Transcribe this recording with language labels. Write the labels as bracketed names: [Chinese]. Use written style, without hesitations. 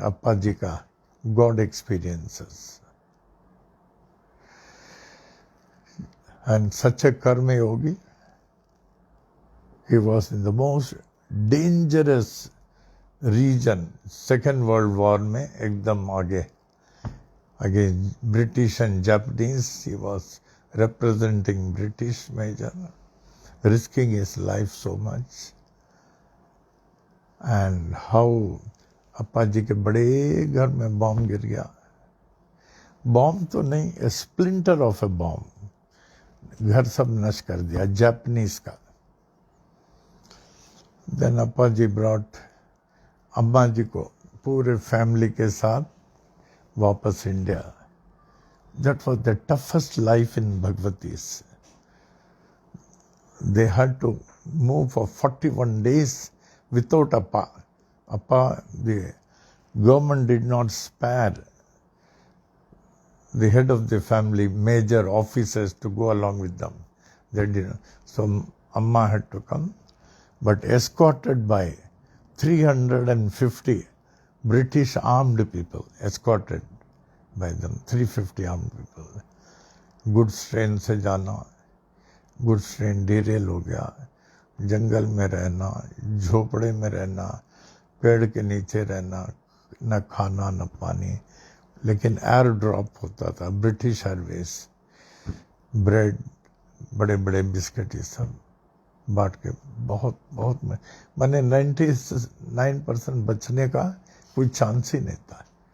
[Hindi] अप्पा जी का God experiences. [English] And such a karma yogi. He was in the most dangerous region, Second World War [Hindi] में एकदम आगे. [English] Against British and Japanese, he was representing British major, risking his life so much. And how [Hindi] Appa ji के बड़े घर में bomb गिर गया. बॉम्ब तो नहीं, [English] A splinter of a bomb. [Hindi] घर सब नष्ट कर दिया, जापानीज का. देन अप्पा जी ब्रॉट अम्मा जी को पूरे फैमिली के साथ वापस India. [English] That was the toughest life in Bhagavati's. They had to move for 41 days without Appa. Appa, the government did not spare the head of the family, major officers, to go along with them. They didn't. So Amma had to come, but escorted by 350 British armed people, escorted by them, 350 armed people. [Hindi] Goods train से जाना, goods train derail हो गया, जंगल में रहना, झोपड़े में रहना, पेड़ के नीचे रहना, न खाना न पानी. लेकिन एयर ड्रॉप होता था, ब्रिटिश एयरवेज. ब्रेड, बड़े बड़े बिस्किट, ये सब बांट के बहुत बहुत मैंने 99% बचने का कोई चांस ही नहीं था.